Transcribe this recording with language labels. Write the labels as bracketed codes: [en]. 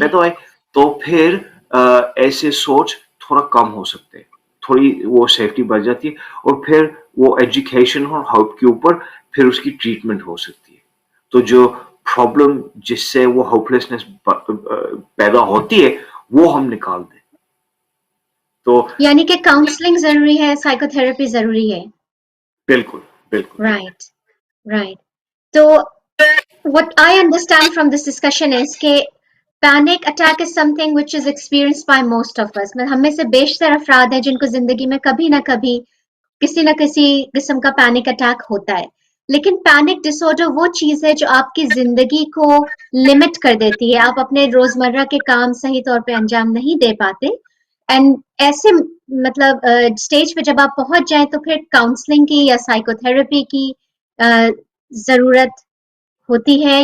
[hi] पैदा होए तो फिर ऐसे सोच थोड़ा कम हो सकते हैं, थोड़ी वो सेफ्टी बढ़ जाती है और फिर वो एजुकेशन और होप के ऊपर फिर उसकी ट्रीटमेंट हो सकती है। तो जो प्रॉब्लम जिससे वो होपलेसनेस पैदा होती है वो हम निकाल दें। तो यानी कि काउंसलिंग जरूरी है, साइकोथेरेपी जरूरी है। बिल्कुल बिल्कुल [en] Right. Right. So what I understand from this discussion is कि panic attack is something which is experienced by most of us. [hi] मतलब हम में से बेशतर अफराद हैं जिनको जिंदगी में कभी ना कभी किसी न किसी किस्म का पैनिक अटैक होता है। लेकिन पैनिक डिसऑर्डर वो चीज है जो आपकी जिंदगी को लिमिट कर देती है, आप अपने रोजमर्रा के काम सही तौर पे अंजाम नहीं दे पाते। एंड ऐसे मतलब स्टेज पे जब आप पहुंच जाएं तो फिर काउंसलिंग की या साइकोथेरेपी की जरूरत होती है।